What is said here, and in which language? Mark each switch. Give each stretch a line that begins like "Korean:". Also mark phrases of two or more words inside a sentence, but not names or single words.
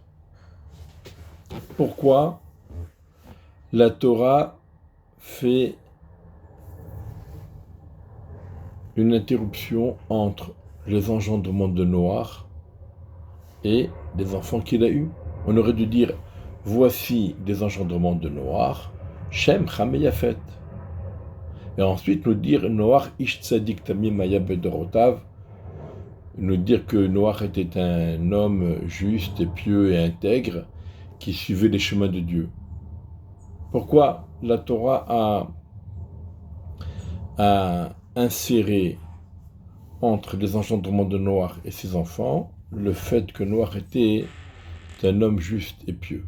French: Pourquoi la Torah fait une interruption entre les engendrements de Noach et les enfants qu'il a eus? On aurait dû dire voici les engendrements de Noach, Shem, Ham et Yafet. Et ensuite nous dire
Hebrew: נח איש צדיק תמים היה בדורותיו,
French: nous dire que Noach était un homme juste et pieux et intègre qui suivait les chemins de Dieu. Pourquoi la Torah a inséré entre les engendrements de Noach et ses enfants le fait que Noach était un homme juste et pieux?